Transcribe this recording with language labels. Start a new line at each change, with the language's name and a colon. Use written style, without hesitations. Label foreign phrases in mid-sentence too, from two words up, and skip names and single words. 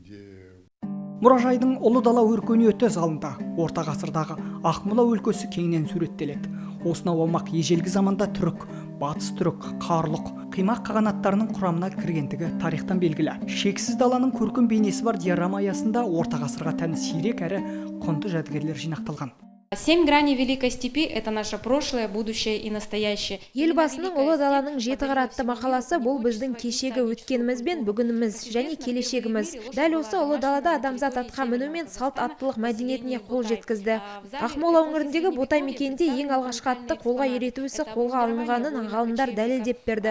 Kazakh: Мұражайдың ұлы дала өркениеті залында орта ғасырдағы Ақмола өлкесі кеңінен суреттеледі. Осынау аумақ ежелгі заманда түрік, батыс түрік, қарлық, қимақ қағанаттарының құрамына кіргендігі тарихтан белгілі. Шексіз даланың көркем бейнесі бар диорама аясында орта ғасырға тән сирек әрі құнды жәдігерлер жинақталған.
Russian: 7 граней Великой степи – это наше прошлое, будущее и настоящее.
Kazakh: Елбасының ұлы даланың жеті қыры атты мақаласы бұл біздің кешегі өткеніміз бен бүгініміз және келешегіміз. Дәл осы ұлы далада адамзат атқа мінумен салт аттылық мәдениетіне қол жеткізді. Ақмола өңіріндегі Ботай мекенде ең алғашқы атты қолға үйрету ісі қолға алынғанын ғалымдар дәлелдеп берді.